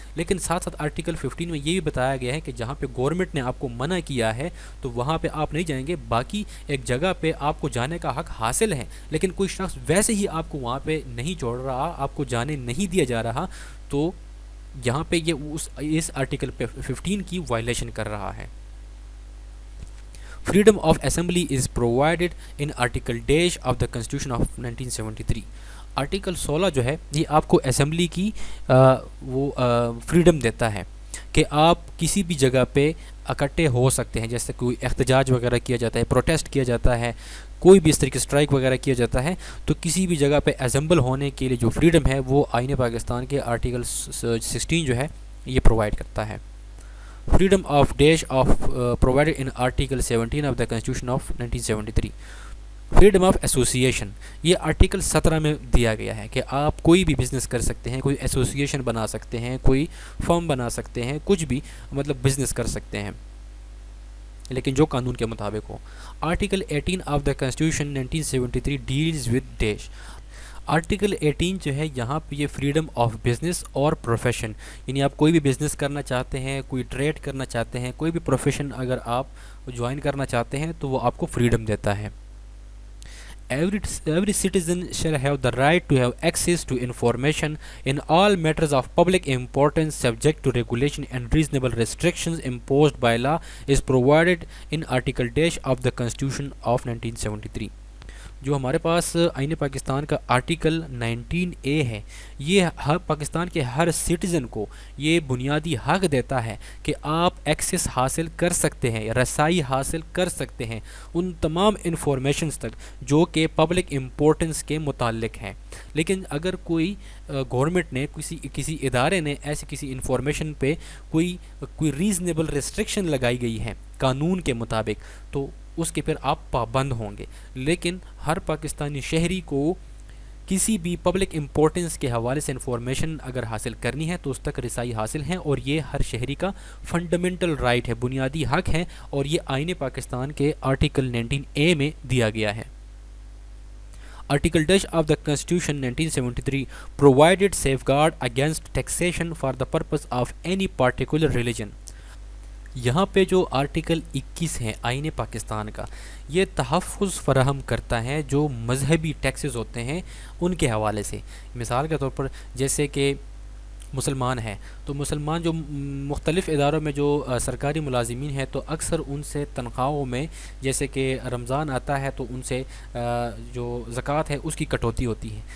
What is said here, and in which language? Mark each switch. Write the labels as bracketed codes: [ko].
[ur] لیکن ساتھ ساتھ آرٹیکل 15 میں یہ بھی بتایا گیا ہے کہ جہاں پہ گورنمنٹ نے آپ کو منع کیا ہے تو وہاں پہ آپ نہیں جائیں گے. باقی ایک جگہ پہ آپ کو جانے کا حق حاصل ہے, لیکن کوئی شخص ویسے ہی آپ کو وہاں پہ نہیں چھوڑ رہا, آپ کو جانے نہیں دیا جا رہا, تو یہاں پہ یہ اس آرٹیکل 15 کی وائلیشن کر رہا ہے. [en] Freedom of assembly is provided in Article Dash of the Constitution of 1973. [ur] Article 16 جو ہے یہ آپ کو اسمبلی کی وہ فریڈم دیتا ہے کہ آپ کسی بھی جگہ پہ اکٹھے ہو سکتے ہیں. جیسے کوئی احتجاج وغیرہ کیا جاتا ہے, پروٹیسٹ کیا جاتا ہے, کوئی بھی اس طریقے اسٹرائک وغیرہ کیا جاتا ہے, تو کسی بھی جگہ پہ اسمبل ہونے کے لیے جو فریڈم ہے وہ آئین پاکستان کے آرٹیکل 16 جو ہے یہ پرووائڈ کرتا ہے. [en] Freedom of dash of provided in Article 17 of the Constitution of 1973. [ur] Freedom of association یہ آرٹیکل 17 میں دیا گیا ہے کہ آپ کوئی بھی بزنس کر سکتے ہیں, کوئی ایسوسیشن بنا سکتے ہیں, کوئی فرم بنا سکتے ہیں, کچھ بھی مطلب بزنس کر سکتے ہیں, لیکن جو قانون کے مطابق ہو. [en] Article 18 of the constitution 1973 deals with dash. [ur] Article 18 جو ہے یہاں پہ یہ فریڈم آف بزنس اور پروفیشن, یعنی آپ کوئی بھی بزنس کرنا چاہتے ہیں, کوئی ٹریڈ کرنا چاہتے ہیں, کوئی بھی پروفیشن اگر آپ جوائن کرنا چاہتے ہیں تو وہ آپ کو فریڈم دیتا ہے. [en] Every citizen shall have the right to have access to information in all matters of public importance subject to regulation and reasonable restrictions imposed by law is provided in Article Dash of the Constitution of 1973. [ur] جو ہمارے پاس آئین پاکستان کا article 19A ہے یہ ہر پاکستان کے ہر citizen کو یہ بنیادی حق دیتا ہے کہ آپ ایکسیس حاصل کر سکتے ہیں, رسائی حاصل کر سکتے ہیں ان تمام انفارمیشنز تک جو کہ پبلک امپورٹنس کے متعلق ہیں. لیکن اگر کوئی گورنمنٹ نے کسی ادارے نے ایسی کسی انفارمیشن پہ کوئی ریزنیبل ریسٹرکشن لگائی گئی ہے قانون کے مطابق تو اس کے پھر آپ پابند ہوں گے. لیکن ہر پاکستانی شہری کو کسی بھی پبلک امپورٹنس کے حوالے سے انفارمیشن اگر حاصل کرنی ہے تو اس تک رسائی حاصل ہے, اور یہ ہر شہری کا فنڈامنٹل رائٹ ہے, بنیادی حق ہے, اور یہ آئین پاکستان کے آرٹیکل 19A میں دیا گیا ہے. [en] Article Dash of the Constitution 1973 provided safeguard against taxation for the purpose of any particular religion. [ur] یہاں پہ جو آرٹیکل 21 ہے آئین پاکستان کا یہ تحفظ فراہم کرتا ہے جو مذہبی ٹیکسز ہوتے ہیں ان کے حوالے سے. مثال کے طور پر جیسے کہ مسلمان ہیں تو مسلمان جو مختلف اداروں میں جو سرکاری ملازمین ہیں تو اکثر ان سے تنخواہوں میں جیسے کہ رمضان آتا ہے تو ان سے جو زکوٰۃ ہے اس کی کٹوتی ہوتی ہے.